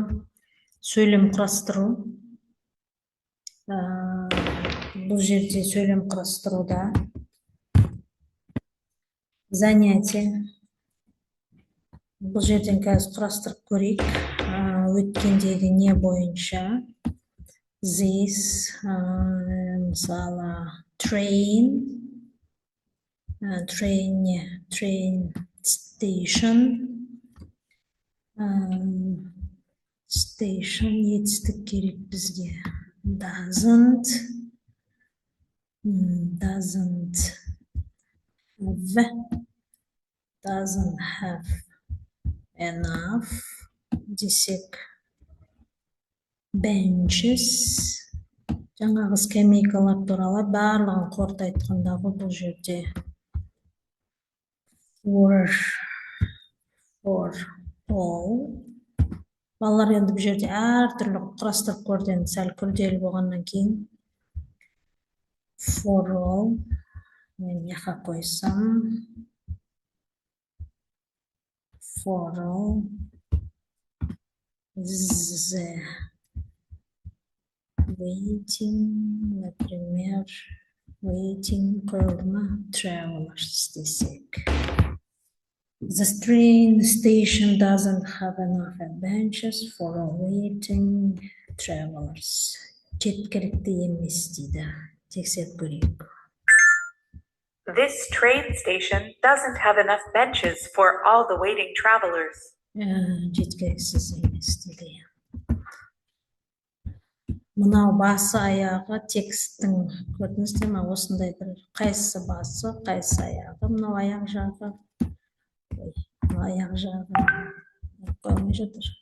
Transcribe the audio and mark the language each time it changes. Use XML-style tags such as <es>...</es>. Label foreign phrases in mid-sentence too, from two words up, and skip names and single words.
<kk>Сөйлем құрастыру. Бұл жерде сөйлем құрастыруда. Занятие. Бұл жерден қазір құрастырып көрейік. Өткендегі не бойынша.</kk> <en>This, мысалы, train station.</en> <kk>Station етістік керек бізге.</kk> <en>Doesn't have enough десек. Benches.</en> <kk>Жаңағы скамейкалар туралы барлығын қорыта айтқандағы бұл жерде.</kk> <en>For all.</en> <kk>Балалар енді бұл жерде әртүрлі құрастырып көрден сәл күрделі болғаннан кейін.</kk> <en>For all.</en> <kk>Мен яқа қойсам.</kk> <en>For all. The waiting, например, waiting</en> <kk>қойылды ма? Travelers десек.</kk> <en>The train station doesn't have enough benches for waiting travelers.</en> <kk>Жеткілікті емес дейді. Тексеріп көрейік.</kk> <en>This train station doesn't have enough benches for all the waiting travelers.</en> <kk>Жеткіліксіз емес дейді. Мынау басы аяғы текстің көрдіңіздер ме? Осындай бір қайсысы басы, қайсысы аяғы. Мынау аяқ жағы. Аяқ жағы қоймай жатыр.</kk>